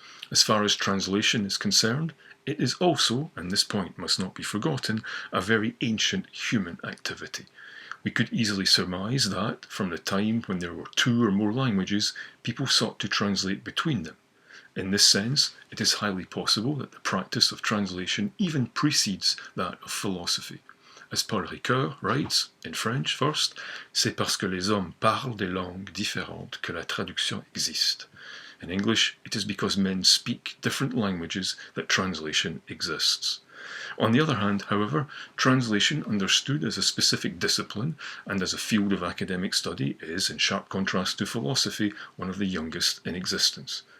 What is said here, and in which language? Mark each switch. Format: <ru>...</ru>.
<en>As far as translation is concerned, it is also, and this point must not be forgotten, a very ancient human activity. We could easily surmise that, from the time when there were 2 or more languages, people sought to translate between them. In this sense, it is highly possible that the practice of translation even precedes that of philosophy. As Paul Ricoeur writes, in French first,</en> <fr>c'est parce que les hommes parlent des langues différentes que la traduction existe.</fr> <en>In English, it is because men speak different languages that translation exists. On the other hand, however, translation understood as a specific discipline and as a field of academic study is, in sharp contrast to philosophy, one of the youngest in existence.</en>